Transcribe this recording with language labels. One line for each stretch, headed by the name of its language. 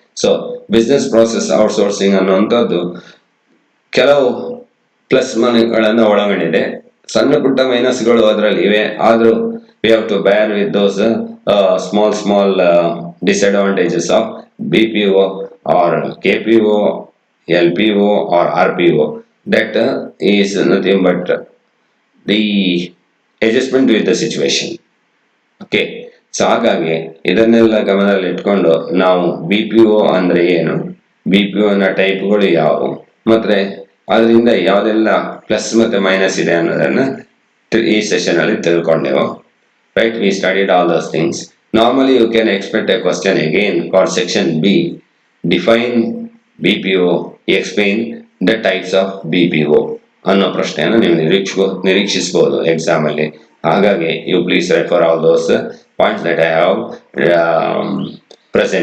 Kannada: So business process outsourcing ಅನ್ನುವಂಥದ್ದು ಕೆಲವು plus ಮನೆಗಳನ್ನ ಒಳಗೊಂಡಿದೆ, ಸಣ್ಣ ಪುಟ್ಟ ಮೈನಸ್ಗಳು ಅದರಲ್ಲಿ ಇವೆ.
English: ಆದ್ರೂ we have to bear with those small disadvantages of BPO or KPO, LPO or RPO. That is nothing but the adjustment with the situation. Okay.
Kannada: So ಹಾಗಾಗಿ ಇದನ್ನೆಲ್ಲ ಗಮನದಲ್ಲಿ ಇಟ್ಕೊಂಡು ನಾವು BPO ಅಂದ್ರೆ ಏನು, BPO ನ ಟೈಪ್ಗಳು ಯಾವುವು, ಮತ್ತೆ ಅದರಿಂದ ಯಾವುದೆಲ್ಲ ಪ್ಲಸ್ ಮತ್ತೆ ಮೈನಸ್ ಇದೆ ಅನ್ನೋದನ್ನ ಈ ಸೆಷನ್ ಅಲ್ಲಿ ತಿಳ್ಕೊಂಡೆವು.
English: Right, we studied all those things. Normally you can expect a question again for section B. Define BPO, explain the types of BPO
Kannada: ಅನ್ನೋ ಪ್ರಶ್ನೆಯನ್ನು ನೀವು ನಿರೀಕ್ಷಿಸಬಹುದು ಎಕ್ಸಾಮ್ ಅಲ್ಲಿ.
English: ಹಾಗಾಗಿ you please refer all those points that I have presented now. So